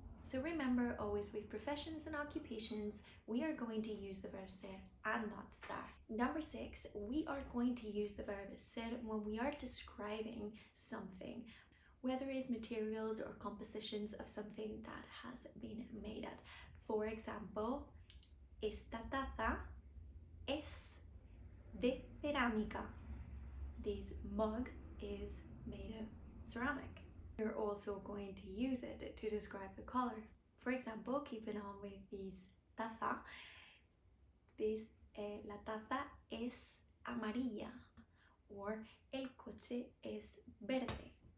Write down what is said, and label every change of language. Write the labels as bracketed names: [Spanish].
[English] So remember, always with professions and occupations, we are going to use the verb ser and not estar. Number 6, we are going to use the verb ser when we are describing something, whether it's materials or compositions of something that has been made at. [Spanish] For example, esta taza es de cerámica. [English] This mug is made of ceramic. You're also going to use it to describe the color. For example, keeping on with this taza, [Spanish] la taza es amarilla, [English] or [Spanish] el coche es verde.